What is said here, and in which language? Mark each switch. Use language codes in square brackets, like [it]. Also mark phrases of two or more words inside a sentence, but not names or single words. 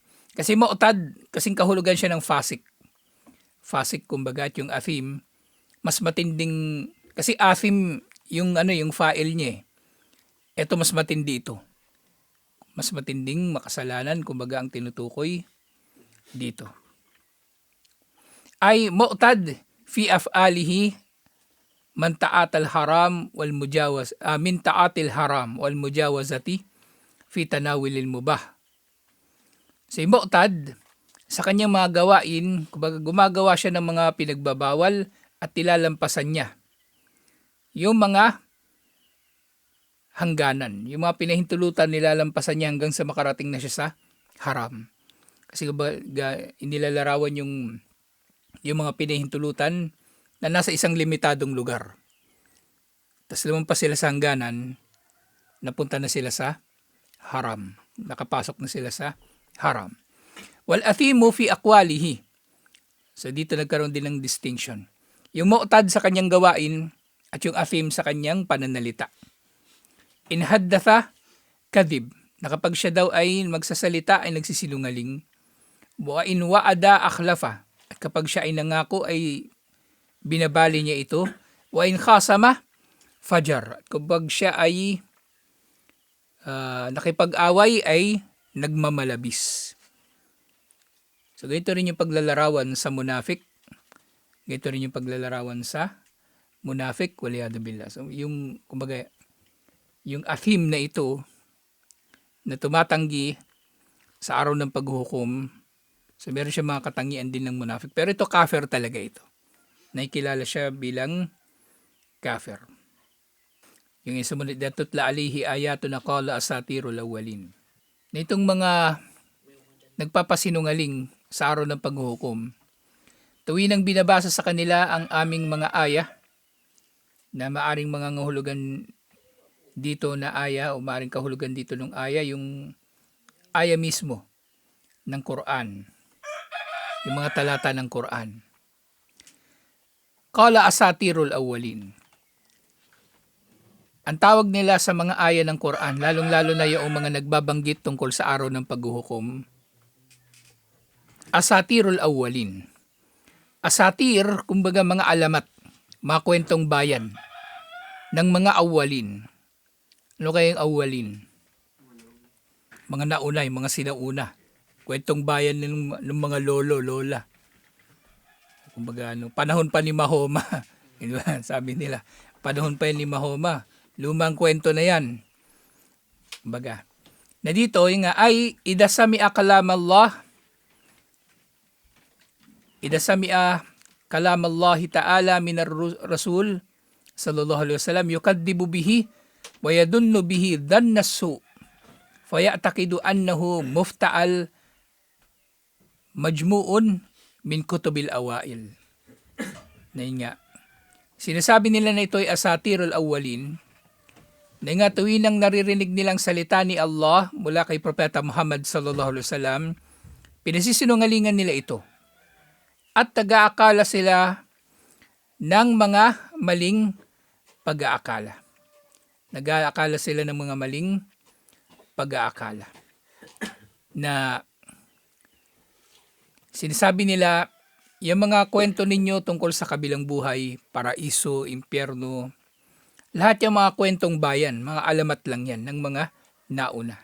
[tl] Kasi mu'tad, kasing kahulugan siya ng fasik. Fasik, kumbaga, at yung athim, mas matinding. Kasi athim, yung file niya eh. Ito mas matindi ito. Mas matinding makasalanan, kumbaga ang tinutukoy dito. [ar] أي معتد في أفعاله من تعاطى الحرام والمجاوز من تعاطي الحرام والمجاوزة في تناول المباح. [tl] Si mu'tad sa kanyang mga gawain, kumbaga gumagawa siya ng mga pinagbabawal at tilalampasan niya yung mga hangganan, yung mga pinahintulutan nilalampasan niya hanggang sa makarating na siya sa haram. Kasi inilalarawan yung mga pinahintulutan na nasa isang limitadong lugar. Tapos lumampas sila sa hangganan, napunta na sila sa haram. Nakapasok na sila sa haram. [ar] والأثيم في أقواله. [tl] So dito nagkaroon din ng distinction. Yung mu'tad sa kanyang gawain at yung athim sa kanyang pananalita. [ar] إن حدث كذب. [tl] Na kapag siya daw ay magsasalita ay nagsisinungaling. [ar] وإن وعد أخلف. [tl] At kapag siya ay nangako ay binabali niya ito. [ar] وإن خاصم فجر. [tl] At kapag siya ay nakipag-away ay nagmamalabis. So ganito rin yung paglalarawan sa munafik. Ganito rin yung paglalarawan sa munafik, [ar] والعياذ بالله. [tl] So yung kumbaga yung athim na ito na tumatanggi sa araw ng paghuhukom, so meron siya mga katangian din ng munafik. Pero ito kafir talaga ito. Nakikilala siya bilang kafir. Yung sumunod na [ar] تتلى عليه آياتنا قال أساطير الأولين. [tl] Na itong mga nagpapasinungaling sa araw ng paghuhukom, tuwinang binabasa sa kanila ang aming mga aya na maaring mga ngahulugan dito na aya o maaaring kahulugan dito ng aya, yung aya mismo ng Quran, yung mga talata ng Quran. [ar] قال أساطير الأولين. [tl] Ang tawag nila sa mga aya ng Quran, lalong-lalo na yung mga nagbabanggit tungkol sa araw ng paghuhukom, [ar] أساطير الأولين. [tl] Asatir, kumbaga mga alamat, mga kwentong bayan ng mga awwalin. Ano kayang awwalin? Mga nauna, yung mga sinauna. Kwentong bayan ng mga lolo, lola. Kumbaga, panahon pa ni Mahoma. Sabi nila, panahon pa ni Mahoma. Lumang kwento na yan. Kumbaga, na dito, yung nga, ay [ar] إذا سمع كلام الله. إذا سمع كلام الله تعالى من الرسول صلى الله عليه وسلم يكذب به ويظن به ظن السوء فيعتقد أنه مفترى مجموع من كتب الأوائل. [tl] Na nga, sinasabi nila na ito ay [ar] أساطير الأولين, [tl] na nga tuwinang naririnig nilang salita ni Allah mula kay Propeta Muhammad [ar] صلى الله عليه وسلم, [tl] pinasisinungalingan nila ito. At taga-akala sila ng mga maling pag-aakala. Nag-aakala sila ng mga maling pag-aakala. Na sinasabi nila, yung mga kwento ninyo tungkol sa kabilang buhay, paraiso, impyerno, lahat yung mga kwentong bayan, mga alamat lang yan ng mga nauna.